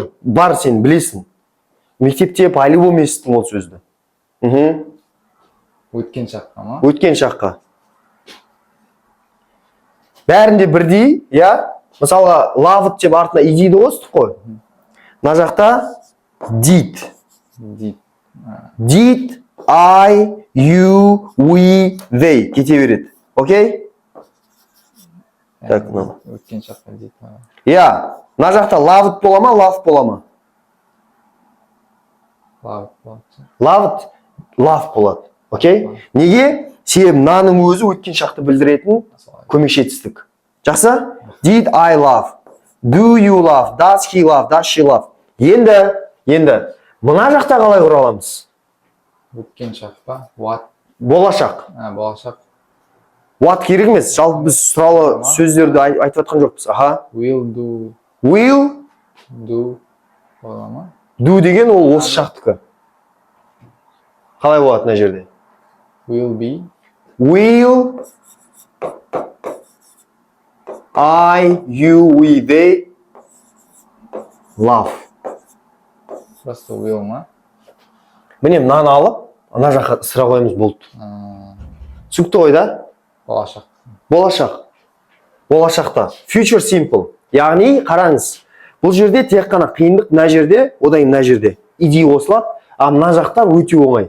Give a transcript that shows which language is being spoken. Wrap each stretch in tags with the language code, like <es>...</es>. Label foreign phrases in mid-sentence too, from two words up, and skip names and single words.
<kk>Бар, сен білесің. Мектепте по-любому естідің ол сөзді. Өткен шаққа ма? Өткен шаққа. Бәрінде бірдей, я? Мысалға, loved деп артына идейді қостық қой. Мына жақта did.</kk> <en>Did, I, you, we, they.</en> <kk>Кете береді. Окей? Так, мынау. Өткен шаққа did. Я, мына жақта loved бола ма, love бола ма? Love болады. Loved, love болады. Окей? Неге? Себебі мынаның өзі өткен шақты білдіретін көмекші етістік. Жақсы?</kk> <en>Did I love? Do you love? Does he love? Does she love?</en> <kk>Енді, мына жақта қалай құра аламыз? Өткен шақ па? What? Болашақ. Болашақ. What керек емес. Жалпы біз сұралы сөздерді айтып жатқан жоқпыз. Аха.</kk> <en>Will do. Will Do.</en> <kk>Бола ма? do деген ол осы шақтікі. Қалай болады мына жерде?</kk> <en>Will be. Will I, you, we, they love.</en> <kk>Просто will ма? Міне мынаны алып, ана жаққа сыра қоямыз болды. Түсінікті ғой да? Болашақ. Болашақ. Болашақта.</kk> <en>Future simple.</en> <kk>Яғни қараңыз. Бұл жерде тек қана қиындық мына жерде, одан мына жерде. Идея қосылады, а мына жақта өте оңай.</kk>